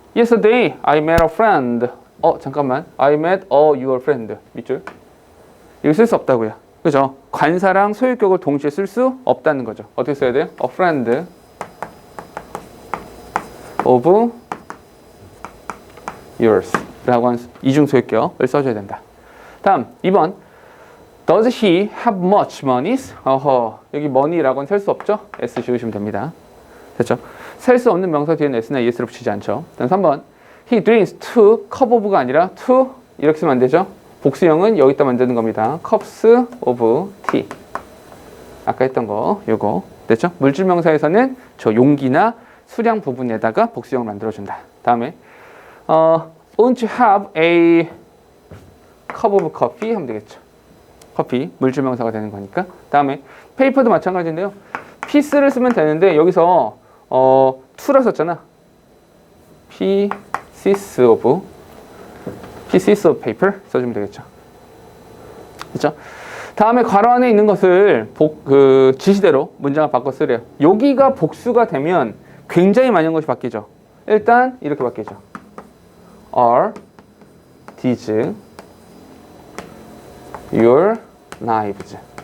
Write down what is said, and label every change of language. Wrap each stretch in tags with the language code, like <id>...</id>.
<en>Yesterday I met a friend.</en> <ko>잠깐만.</ko> <en>I met your friend.</en> <ko>밑줄. 이거 쓸 수 없다고요. 그죠? 관사랑 소유격을 동시에 쓸 수 없다는 거죠. 어떻게 써야 돼요?</ko> <en>A friend of yours</en> <ko>라고 하는 이중 소유격을 써줘야 된다. 다음 2번</ko> <en>Does he have much money?</en> <ko>여기 money라고는 셀 수 없죠? S 지우시면 됩니다. 됐죠? 셀 수 없는 명사 뒤에는 S나 ES를 붙이지 않죠. 다음 3번</ko> <en>He drinks two cup of</en> <ko>가 아니라 two 이렇게 쓰면 안 되죠? 복수형은 여기다 만드는 겁니다.</ko> <en>cups of tea.</en> <ko>아까 했던 거 요거 됐죠? 물질 명사에서는 저 용기나 수량 부분에다가 복수형을 만들어준다. 다음에</ko> <en>won't you have a cup of coffee</en> <ko>하면 되겠죠. 커피, 물질 명사가 되는 거니까. 다음에 paper도 마찬가지인데요. piece를 쓰면 되는데 여기서 to라 썼잖아.</ko> <en>pieces of paper</en> <ko>써주면 되겠죠. 그렇죠? 다음에 괄호 안에 있는 것을 지시대로 문장을 바꿔 쓰래요. 여기가 복수가 되면 굉장히 많은 것이 바뀌죠. 일단 이렇게 바뀌죠.</ko> <en>Are these your knives?</en>